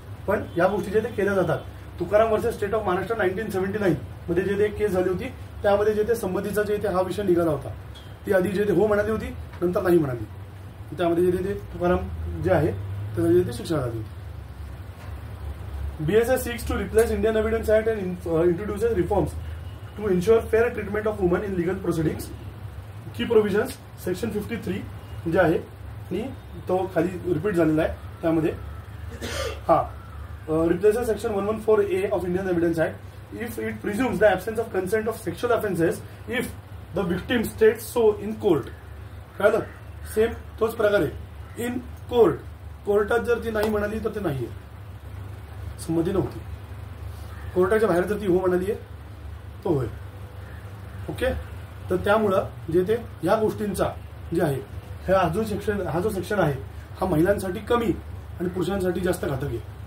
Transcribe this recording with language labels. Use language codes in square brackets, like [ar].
[mr] पण या गोष्टी जे ते केल्या जातात. Tukaram versus state of Maharashtra 1979 मध्ये जे ते केस झाली होती त्यामध्ये जे ते संमतीचा जे ते हा विषय निघाला होता. ती आधी जे ते हो म्हणाली होती, नंतर नाही म्हणाली. त्यामध्ये जे ते तुकाराम जे आहे त्याला जे ते शिक्षा झाली होती. [en] BSA seeks to replace Indian Evidence Act and introduces reforms to ensure fair treatment of women in legal proceedings. Key provisions section 53 [mr] जे आहे आणि तो खाली रिपीट झालेला आहे त्यामध्ये हा [en] replaces section 114A of Indian Evidence Act if it presumes the absence of consent of sexual offences if the victim states so in court. [mr] कळलं, सेम तोच प्रकार आहे. इन कोर्ट, कोर्टात जर ती नाही म्हणाली तर ते नाहीये, संमती नव्हती. कोर्टाच्या बाहेर जर ती हो म्हणाली आहे तो होय. ओके, तर त्यामुळं जे ते ह्या गोष्टींचा जे आहे हा जो सेक्शन आहे हा महिलांसाठी कमी आणि पुरुषांसाठी जास्त घातक आहे.